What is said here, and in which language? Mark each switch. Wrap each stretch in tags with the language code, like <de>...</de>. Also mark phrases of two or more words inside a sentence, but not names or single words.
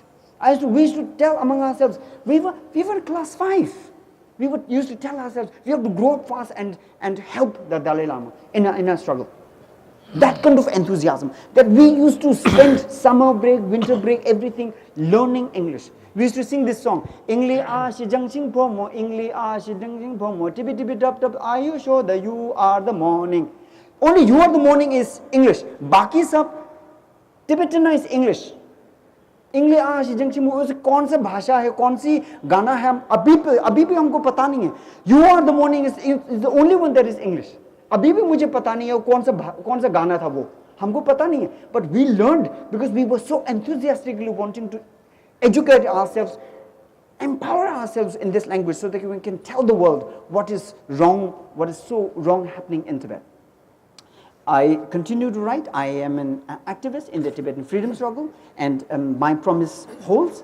<en>We used to tell among ourselves, we were in class 5. We used to tell ourselves, we have to grow up fast and help the Dalai Lama in a struggle. That kind of enthusiasm, that we used to spend summer break, winter break, everything learning English. We used to sing this song, Ingli a shi jang sing pomo, Ingli a shi jang sing pomo, tibi tibi dub dub, are you sure that you are the morning? Only you are the morning is English.</en> <hi>बाकी सब</hi> <en>Tibetanized English. Ingli a shi jang sing pomo,</en> <hi>कौन सा भाषा है, कौन सी गाना है, हम अभी भी हमको पता नहीं है.</hi> <en>You are the morning is the only one that is English.</en> <hi>अभी भी मुझे पता नहीं है कौन सा गाना था वो, हमको पता नहीं है.</hi> <en>But we learned because we were so enthusiastically wanting to educate ourselves empower ourselves in this language so that we can tell the world what is wrong, what is so wrong happening in Tibet. I continue to write. I am an activist in the Tibetan freedom struggle, and my promise holds.</en>